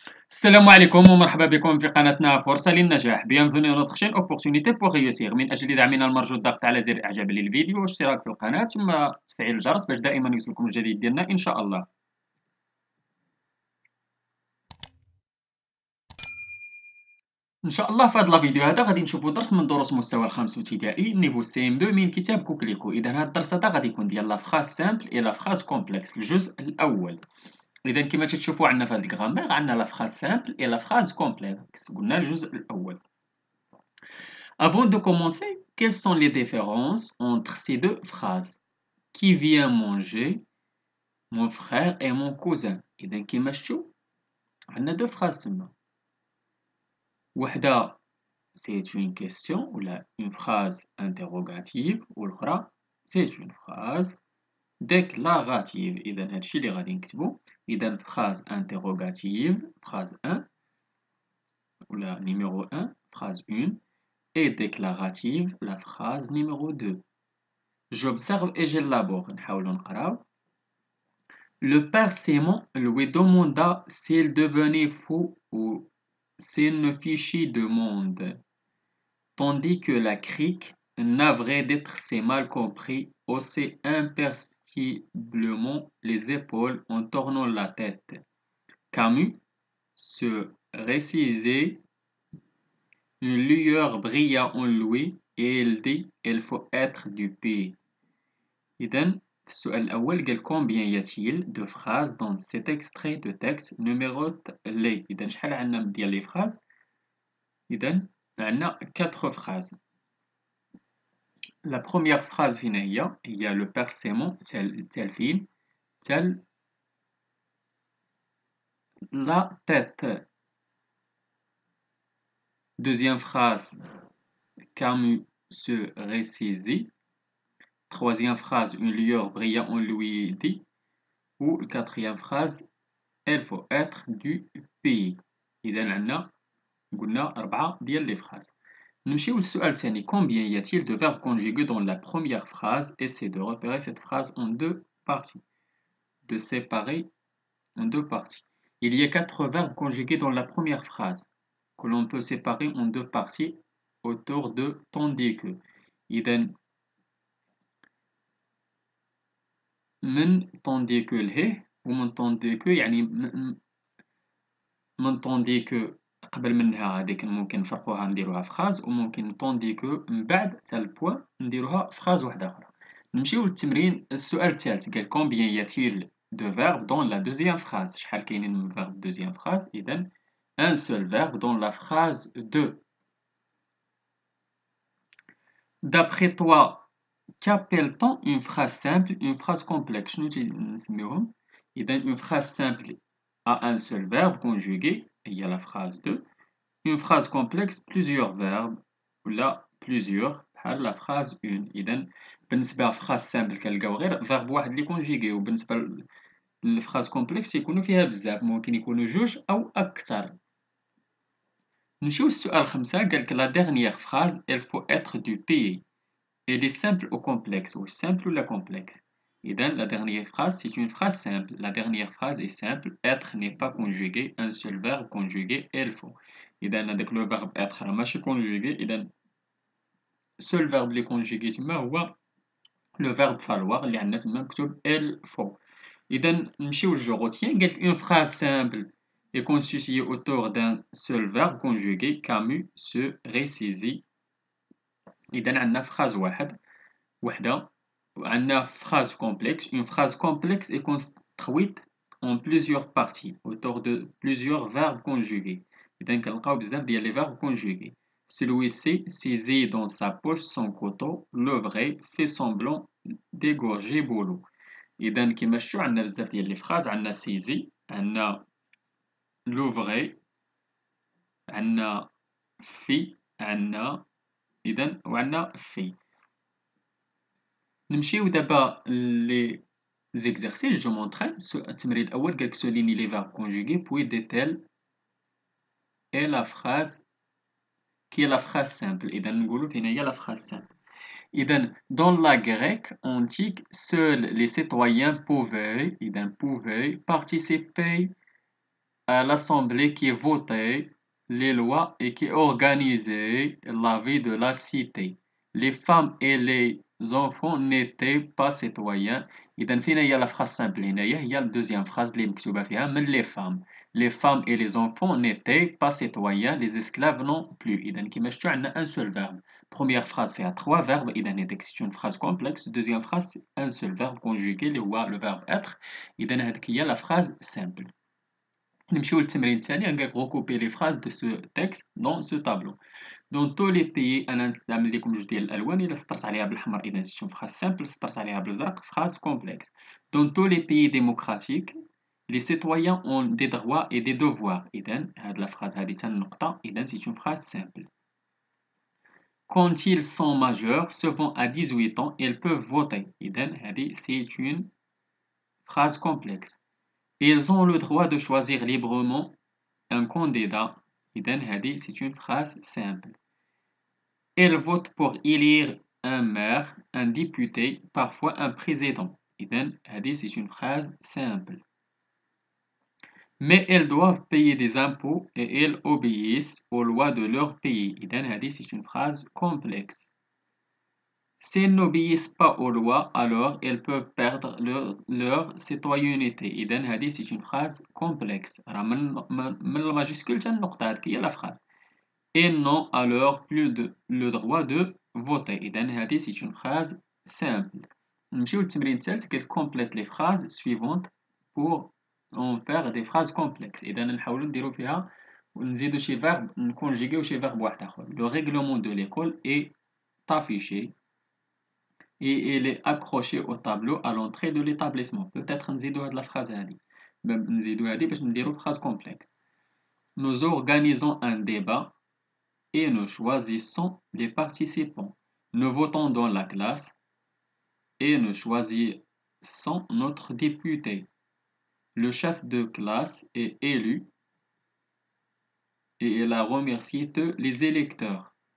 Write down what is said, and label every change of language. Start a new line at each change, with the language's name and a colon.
Arabic: السلام عليكم ومرحبا بكم في قناتنا فرصة للنجاح.
French: Bienvenue à notre chaîne Opportunité pour réussir.
Arabic: من أجل دعمنا المرجو الضغط على زر إعجاب للفيديو والاشتراك في القناة ثم تفعيل الجرس باش دائما يوصلكم الجديد ديالنا إن شاء الله. إن شاء الله في هذا الفيديو هذا غادي نشوفوا درس من دروس مستوى الخامس ابتدائي نيفو سي ام 2 من كتاب كوكليكو. إذا هذا الدرس هذا غادي يكون ديال لا فراز سامبل إي لا فراز كومبلكس الجزء الأول. إذا كما تشوفوا عندنا في هذا الغرامير عندنا لا فراز سامبل إي لا فراز كومبلكس، قلنا الجزء الأول.
French: Avant de commencer, quelles sont les différences entre ces deux phrases? Qui vient manger? Mon frère et mon cousin.
Arabic: إذا كيما شفتوا عندنا
French: deux phrases
Arabic: تما.
French: وحدة c'est une question ou une phrase interrogative
Arabic: والأخرى
French: c'est une phrase déclarative.
Arabic: إذا هادشي اللي غادي نكتبو.
French: إذا phrase interrogative phrase 1 ولا numéro 1 phrase 1 et déclarative la phrase numéro 2. J'observe et j'élabore.
Arabic: نحاولو نقراو.
French: Le père Simon lui demanda s'il devenait fou ou s'il ne fichait de monde, tandis que la crique, navrée d'être si mal compris, haussait imperceptiblement les épaules en tournant la tête. Camus se ressaisit, une lueur brilla en lui et il dit il faut être du pays.
Arabic: إذن في السؤال الأول قال
French: combien y a-t-il de phrases dans cet extrait de texte numérote les.
Arabic: إذن شحال عندنا ديال لي phrases؟ إذن عندنا 4 phrases.
French: La première phrase
Arabic: فين هي
French: le père Simon
Arabic: تاع الفيلم تاع
French: la tête. Deuxième phrase Camus se ressaisit. Troisième phrase, une lueur brilla en lui dit. Ou quatrième phrase, il faut être du pays.
Arabic: إذا عندنا قلنا 4 ديال لي phrases. نمشيو للسؤال الثاني.
French: Combien y a-t-il de verbes conjugués dans la première phrase? Essayez de repérer cette phrase en deux parties. De séparer en deux parties. Il y a 4 verbes conjugués dans la première phrase que l'on peut séparer en deux parties autour de tandis que.
Arabic: إذا من tandis que لهيه ومن tandis que يعني من tandis que قبل منها هذيك ممكن نفرقوها نديروها فراز وممكن tandis que من بعد تاع البوان نديروها فراز واحدة أخرى. نمشيو للتمرين. السؤال الثالث قال
French: combien y a-t-il de verbes dans la deuxième phrase؟
Arabic: شحال كاينين من
French: verbe deuxième phrase؟ إذا un seul verbe dans la phrase 2. D'après toi, qu'appelle-t-on une phrase simple, une phrase complexe?
Arabic: شنو نسميوهم؟
French: إذا une phrase simple a un seul verbe conjugué, il y a la phrase 2. Une phrase complexe, plusieurs verbes, ou là, plusieurs,
Arabic: بحال
French: la phrase 1.
Arabic: إذا بالنسبة
French: phrase simple
Arabic: كنلقاو غير verbe واحد اللي conjugué، وبالنسبة للphrase complexe يكونوا فيها بزاف، ممكن يكونوا جوج أو أكثر. نمشيو للسؤال 5. قالك
French: la dernière phrase, il faut être du pays. Elle est simple ou complexe, ou simple ou la complexe. Et donc, la dernière phrase, c'est une phrase simple. La dernière phrase est simple. Être n'est pas conjugué. Un seul verbe conjugué, il faut. Et donc, avec le verbe être,
Arabic: ماشي
French: conjugué. Et donc, seul verbe les conjugué, هو le verbe falloir
Arabic: اللي عندنا تما مكتوب
French: il faut. Et donc,
Arabic: نمشيو للجو روتين. قالك
French: une phrase simple est constituée autour d'un seul verbe conjugué. Camus se ressaisit.
Arabic: إذا عندنا phrase وحدة.
French: وعندنا phrase complexe. Une phrase complexe est construite en plusieurs parties autour de plusieurs verbes conjugués.
Arabic: إذا كنلقاو بزاف ديال
French: les verbes conjugués. Celui-ci saisit dans sa poche son couteau. Le vrai fait semblant d'égorger Boulot.
Arabic: إذا كيما شفتوا عندنا بزاف ديال
French: les phrases.
Arabic: عندنا saisit، عندنا le vrai، عندنا في، عندنا إذا وعندنا في. نمشيو دابا لي زيكزارسيس. جو مونطرين. التمرين الأول قالك
French: souligne les verbes conjugués puis détaille et la phrase qui est la phrase simple.
Arabic: إذا نقولو فين هي
French: la phrase simple. إذا dans la Grèce antique, seuls les citoyens pouvaient participer à l'assemblée qui votait les lois et qui organisait la vie de la cité. Les femmes et les enfants n'étaient pas citoyens.
Arabic: إذا فينا هي
French: la phrase simple
Arabic: هنايا هي الدوزيام phrase اللي مكتوبة فيها من les femmes.
French: Les femmes et les enfants n'étaient pas citoyens, les esclaves non plus.
Arabic: إذا كيما شفتوا عندنا
French: un seul verbe. Première phrase فيها trois verbes
Arabic: إذا هذيك
French: c'est une phrase complexe. Deuxième phrase c'est un seul verbe conjugué
Arabic: اللي هو
French: le verbe être.
Arabic: إذا هذيك هي
French: la phrase simple.
Arabic: نمشيو للتمرين الثاني غنقولك
French: recouper les phrases de ce texte dans ce tableau. Dans tous les pays
Arabic: انا نستعمل لكم جوج ديال الالوان الا سطرت عليها بالحمر اذا
French: c'est une phrase simple
Arabic: سطرت عليها بالزرق
French: phrase complexe. Dans tous les pays démocratiques les citoyens ont des droits et des devoirs.
Arabic: إذا هاد la phrase هادي حتى النقطة إذا
French: c'est une phrase simple. Quand ils sont majeurs, souvent à 18 ans, ils peuvent voter.
Arabic: إذا هادي
French: c'est une phrase complexe. Ils ont le droit de choisir librement un candidat.
Arabic: إذن هذه
French: c'est une phrase simple. Ils votent pour élire un maire, un député, parfois un président.
Arabic: إذن هذه
French: c'est une phrase simple. Mais ils doivent payer des impôts et ils obéissent aux lois de leur pays.
Arabic: إذن هذه
French: c'est une phrase complexe. S'ils n'obéissent pas aux lois, alors ils peuvent perdre leur citoyenneté.
Arabic: إذن هذه
French: c'est une phrase complexe.
Arabic: راه من الماجيسكول حتى النقطة هذيك هي
French: la phrase. Ils n'ont alors plus le droit de voter.
Arabic: إذن هذه
French: c'est une phrase simple.
Arabic: نمشيو للتمرين الثالث كيف
French: complète les phrases suivantes pour en faire des phrases complexes.
Arabic: إذا نحاولوا نديرو فيها ونزيدو شي verbe نكونجيغيو شي verbe واحد آخر.
French: Le règlement de l'école est affiché et il est accroché au tableau à l'entrée de l'établissement. Peut-être
Arabic: نزيدو هاد
French: la phrase
Arabic: هادي. نزيدو هادي باش نديرو
French: phrase complexe. Nous organisons un débat et nous choisissons les participants. Nous votons dans la classe et nous choisissons notre député. Le chef de classe est élu et il a remercié tous les électeurs.